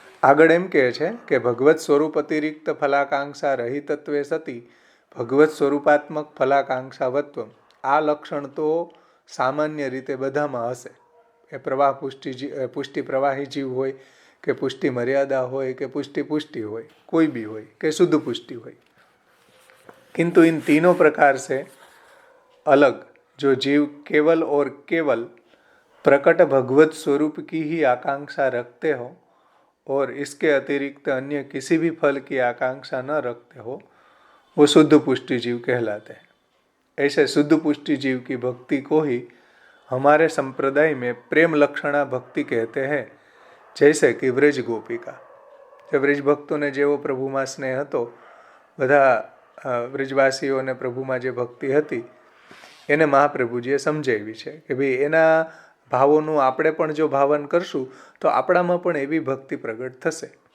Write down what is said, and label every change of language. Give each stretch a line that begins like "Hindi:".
Gujarati: આગળ એમ કહે છે કે ભગવત સ્વરૂપ અતિરિક્ત ફલાકાંક્ષા રહિતત્વે સતી ભગવત સ્વરૂપાત્મક ફલાકાંક્ષાવત્વ. આ લક્ષણ તો સામાન્ય રીતે બધામાં હશે. એ પ્રવાહ પુષ્ટિ પ્રવાહી જીવ હોય કે પુષ્ટિ મર્યાદા હોય કે પુષ્ટિ હોય, કોઈ બી હોય, કે શુદ્ધ પુષ્ટિ હોય.
Hindi: किंतु इन तीनों प्रकार से अलग जो जीव केवल और केवल प्रकट भगवत स्वरूप की ही आकांक्षा रखते हो और इसके अतिरिक्त अन्य किसी भी फल की आकांक्षा न रखते हो, वो शुद्ध पुष्टि जीव कहलाते हैं. ऐसे शुद्ध पुष्टि जीव की भक्ति को ही हमारे संप्रदाय में प्रेम लक्षणा भक्ति कहते हैं. जैसे कि व्रज गोपिका,
Gujarati: જે વ્રજ ભક્તોને જેવો પ્રભુમાં સ્નેહ હતો, બધા વ્રજવાસીઓને પ્રભુમાં જે ભક્તિ હતી એને મહાપ્રભુજીએ સમજાવી છે કે ભાઈ એના ભાવોનું આપણે પણ જો ભાવન કરશું તો આપણામાં પણ એવી ભક્તિ પ્રગટ થશે.